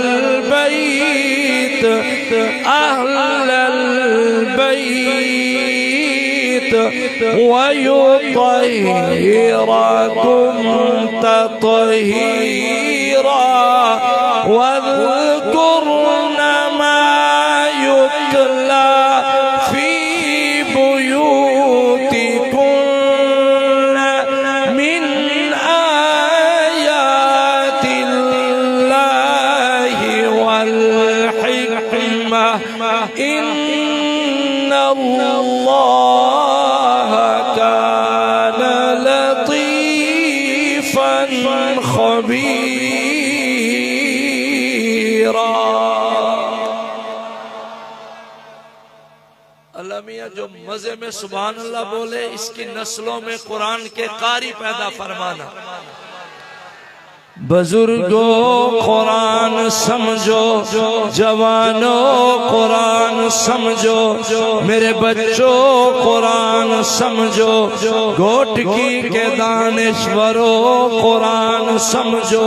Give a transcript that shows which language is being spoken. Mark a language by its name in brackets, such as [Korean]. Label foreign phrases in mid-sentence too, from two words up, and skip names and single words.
[Arabic] بيت ويطهركم تطهيرا واذكرن ما يتلى في بيوتكن من آيات الله والحكمة إن الله كان لطيفا خبيرا. [Urdu] اللہ میاں جو مزے میں [Arabic] سبحان الله [Urdu] بولے، اس کی نسلوں میں قرآن کے قاری پیدا فرمانا. بزرگوں قرآن سمجھو، جوانوں قرآن سمجھو، میرے بچوں قرآن سمجھو، گھوٹکی کے دانشوروں قرآن سمجھو.